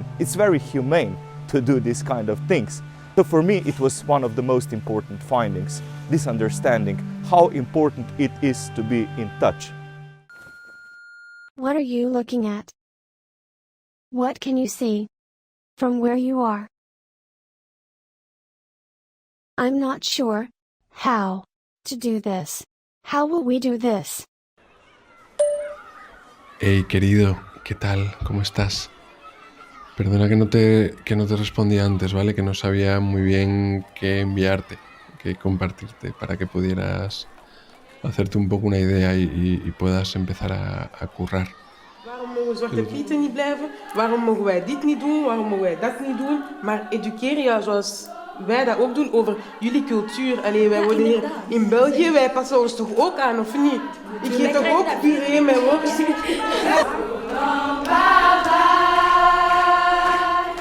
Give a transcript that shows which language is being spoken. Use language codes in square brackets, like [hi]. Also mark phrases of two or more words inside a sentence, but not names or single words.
[en] It's very humane to do these kind of things. So for me, it was one of the most important findings, this understanding how important it is to be in touch. What are you looking at? What can you see from where you are? I'm not sure how to do this. How will we do this? [es] Hey querido, ¿qué tal? ¿Cómo estás? Perdona que no te respondí antes, ¿vale? Que no sabía muy bien qué enviarte, qué compartirte para que pudieras hacerte un poco una idea y puedas empezar a currar. [nl] Waarom mogen Zwarte Pieten niet blijven? Waarom mogen wij dit niet doen? Waarom mogen wij dat niet doen? Maar educeer je zoals wij dat ook doen over jullie cultuur. Allee, wij worden hier in België, wij passen ons toch ook aan, of niet? Ik geef toch ook puree met worst.